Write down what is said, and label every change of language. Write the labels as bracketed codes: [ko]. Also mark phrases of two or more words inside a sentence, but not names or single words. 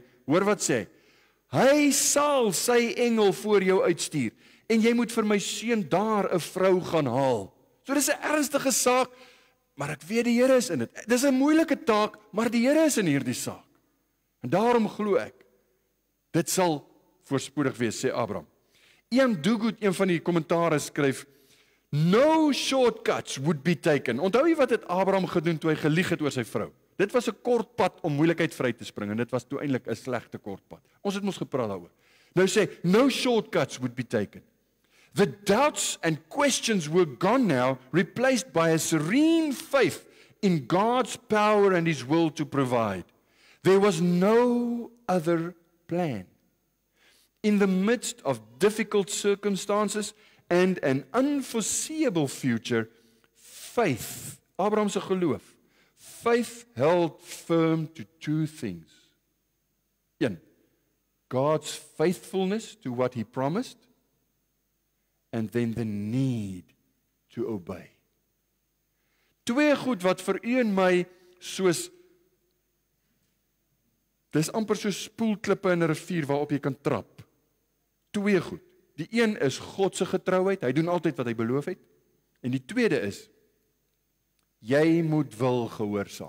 [af] Hoor wat sê, hy sal sy engel voor jou uitstuur, en jy moet vir my seun daar 'n vrou gaan haal. So dis 'n ernstige saak, maar ek weet die Here is in dit. Dis 'n moeilike taak, maar die Here is in hierdie saak. En daarom glo ek, dit sal voorspoedig wees, sê Abraham. Ian Duguid, een van die kommentaare skryf, [en] no shortcuts would be taken. [af] Onthou jy wat het Abraham gedoen toe hy gelieg het oor sy vrou? Dit was 'n kort pad om moeilikheid vry te spring, en dit was toe eintlik 'n slegte kort pad. Ons het mos gepraat daaroor. Nou sê, [en] no shortcuts would be taken. The doubts and questions were gone now, replaced by a serene faith in God's power and His will to provide. There was no other plan. In the midst of difficult circumstances and an unforeseeable future, faith, [af] Abraham se geloof, [en] faith held firm to 2 things. 1. God's faithfulness to what He promised, and then the need to obey. [af] 2 goed wat vir u en my soos, dis amper soos spoelklippe in 'n rivier waarop jy kan trap. 2 goed. Die een is God se getrouheid, hy doen altyd wat hy beloof het. En die tweede is, jy moet wil gehoorsaam.